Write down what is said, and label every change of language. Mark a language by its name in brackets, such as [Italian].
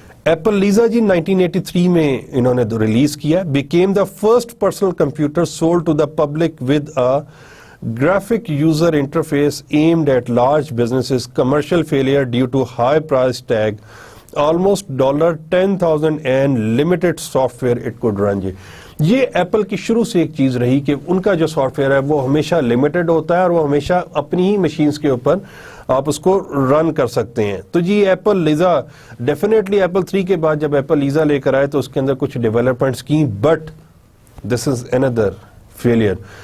[Urdu] Apple Lisa جی 1983 میں انہوں نے ریلیز کیا. [English] became the first personal computer sold to the public with a graphic user interface aimed at large businesses. Commercial failure due to high price tag, almost $10,000 and limited software it could run جی. [Urdu] یہ apple کی شروع سے ایک چیز رہی کہ ان کا جو سافٹ ویئر ہے وہ ہمیشہ لمیٹڈ ہوتا ہے اور وہ ہمیشہ اپنی ہی مشینز کے اوپر آپ اس کو رن کر سکتے ہیں. تو جی ایپل لیزا ڈیفینیٹلی ایپل 3 کے بعد جب ایپل لیزا لے کر آئے تو اس کے اندر کچھ ڈیولپمنٹس کی, [English] But this is اندر failure.